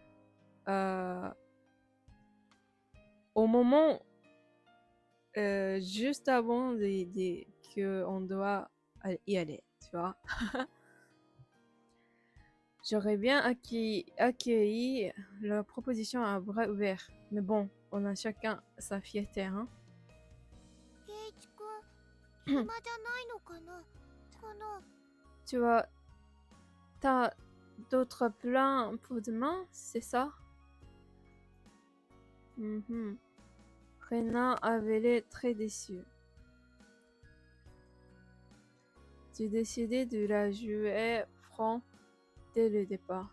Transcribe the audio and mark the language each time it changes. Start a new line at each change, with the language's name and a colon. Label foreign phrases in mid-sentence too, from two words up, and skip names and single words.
French: Au moment juste avant que on doit y aller, tu vois. J'aurais bien accueilli la proposition à bras ouverts. Mais bon, on a chacun sa fierté, hein.
Japanese: ケイチくん、暇じゃないのかな。
French: Tu vois, t'as d'autres plans pour demain, c'est ça? Rena avait l'air très déçue. J'ai décidé de la jouer franc dès le départ.